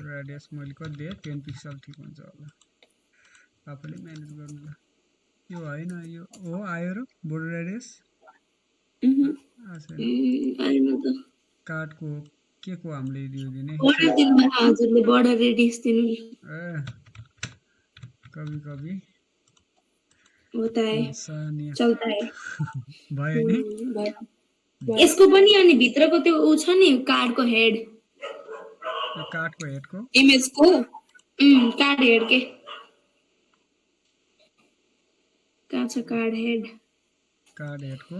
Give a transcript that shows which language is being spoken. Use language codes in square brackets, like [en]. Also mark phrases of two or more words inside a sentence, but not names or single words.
[ne] रेडियस मैले कति दिएँ 10 पिक्सल ठिक हुन्छ होला आफैले म्यानेज गर्नु ल यो हैन यो हो आयो र [en] border radius [ne] आएन त कार्डको के को हामीले दियो दिने बर्डर दिनु हजुरले [en] border radius [ne] दिनु नि [hi] ए कभी कभी होता है सानिया चलता है [ne] भयो नि यसको पनि अनि भित्रको त्यो उ छ नि कार्डको हेड यो कार्डको हेडको इमेजको [en] card head [ne] के कहाँ छ [en] card head [ne] हेडको